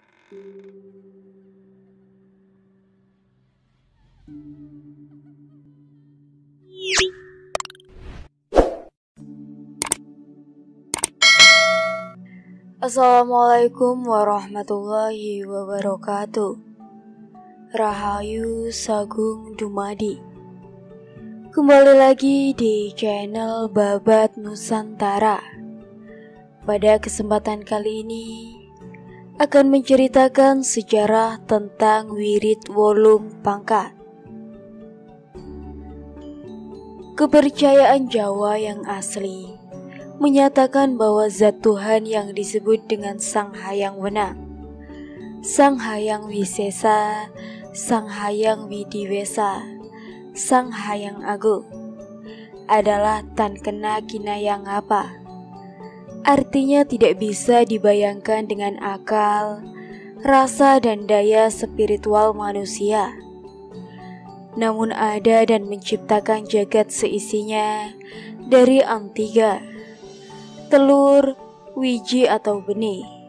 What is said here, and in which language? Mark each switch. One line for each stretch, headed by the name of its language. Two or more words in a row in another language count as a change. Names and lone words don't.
Arabic: السلام عليكم ورحمة الله وبركاته.
Javanese: Rahayu Sagung Dumadi.
Indonesian: Kembali lagi di channel Babat Nusantara. Pada kesempatan kali ini akan menceritakan sejarah tentang wirid wolung pangkat. Kepercayaan Jawa yang asli menyatakan bahwa zat Tuhan yang disebut dengan Sang Hyang Wenang, Sang Hyang Wisesa, Sang Hyang Widiwesa, Sang Hyang Agung adalah
Javanese: tan kena kinayang apa.
Indonesian: Artinya tidak bisa dibayangkan dengan akal, rasa dan daya spiritual manusia. Namun ada dan menciptakan jagat seisinya dari antiga, telur, wiji atau benih.